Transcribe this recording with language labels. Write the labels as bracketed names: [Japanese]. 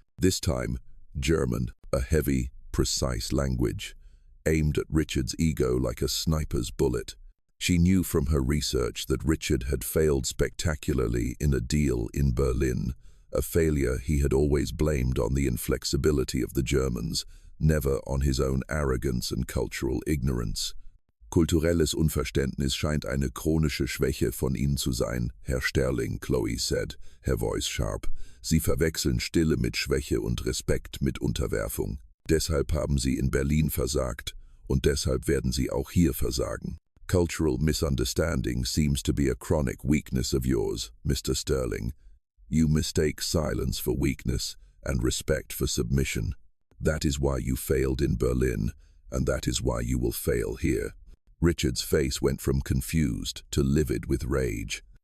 [English] This time, German, a heavy, precise language, aimed at Richard's ego like a sniper's bullet. She knew from her research that Richard had failed spectacularly in a deal in Berlin, a failure he had always blamed on the inflexibility of the Germans, never on his own arrogance and cultural ignorance. [German] Kulturelles Unverständnis scheint eine chronische Schwäche von Ihnen zu sein, Herr Sterling, [English] Chloe said, her voice sharp. [German] Sie verwechseln Stille mit Schwäche und Respekt mit Unterwerfung. Deshalb haben Sie in Berlin versagt, und deshalb werden Sie auch hier versagen. [English] Cultural misunderstanding seems to be a chronic weakness of yours, Mr. Sterling. You mistake silence for weakness and respect for submission. That is why you failed in Berlin, and that is why you will fail here. Richard's face went from confused to livid with rage.